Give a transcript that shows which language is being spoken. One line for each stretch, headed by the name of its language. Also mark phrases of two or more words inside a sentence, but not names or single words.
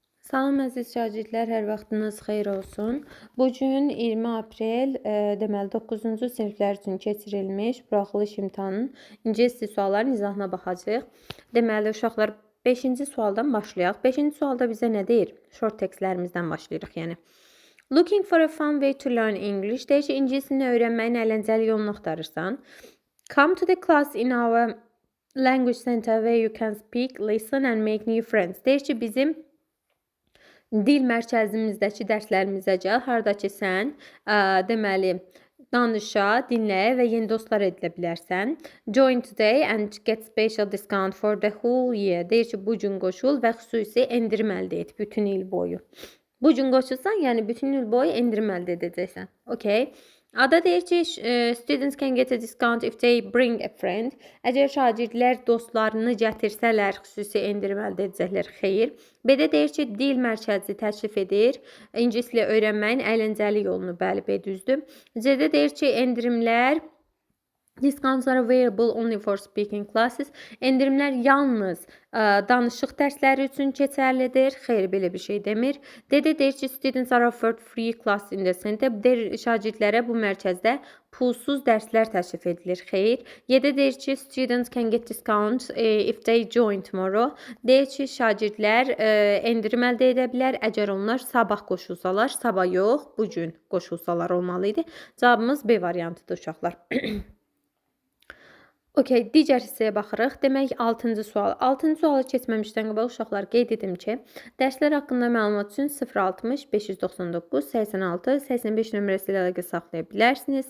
Azerbaijani: Salam əziz şagirdlər, hər vaxtınız xeyir olsun. Bu gün 20 aprel, deməli 9-cu siniflər üçün keçirilmiş buraxılış imtahanının ingilis dili suallarının izahına baxacağıq. Deməli uşaqlar 5-ci sualdan başlayaq. 5-ci sualda bizə nə deyir? Short textlərimizdən başlayırıq, yəni.
English: Looking for a fun way to learn English.
Azerbaijani: Deyir ki, ingilis dilini öyrənməyin əyləncəli yolunu axtarırsan.
English: Come to the class in our language center where you can speak, listen and make new friends.
Azerbaijani: Deyir ki, bizim dil mərkəzimizdəki dərslərimizə gəl, harda ki sən deməli danışa, dinləyə və yeni dostlar edilə bilərsən.
English: Join today and get special discount for the whole year.
Azerbaijani: Deyir ki, bu gün qoşul və xüsusi endirim əldə et bütün il boyu. Bu gün qoşulsan, yəni bütün il boyu endirim əldə edəcəksən. Okay. Ada deyir ki,
English: students can get a discount if they bring a friend.
Azerbaijani: Əgər şagirdlər dostlarını gətirsələr, xüsusi endirim əldə edəcəklər. Xeyr. B-də deyir ki, dil mərkəzi təklif edir. İngilis dili öyrənməyin əyləncəli yolunu, bəli, B düzdür. C-də deyir ki, endirimlər
English: discounts are available only for speaking classes.
Azerbaijani: Endirimlər yalnız danışıq dərsləri üçün keçərlidir. Xeyr, belə bir şey demir. D-də deyir ki,
English: students are offered free class in the center.
Azerbaijani: Deyir, şagirdlərə bu mərkəzdə pulsuz dərslər təklif edilir. Xeyr. Y-də deyir ki,
English: students can get discounts if they join tomorrow.
Azerbaijani: Deyir ki, şagirdlər endirim əldə edə bilər əgər onlar sabah qoşulsalar. Sabah yox, bugün qoşulsalar olmalı idi. Cavabımız B variantıdır uşaqlar. Okay, digər hissəyə baxırıq. Demək 6-cı sual. 6-cı suala keçməmişdən qabaq uşaqlar qeyd edim ki, dərslər haqqında məlumat üçün 060 599 86 85 nömrəsi ilə əlaqə saxlaya bilərsiniz.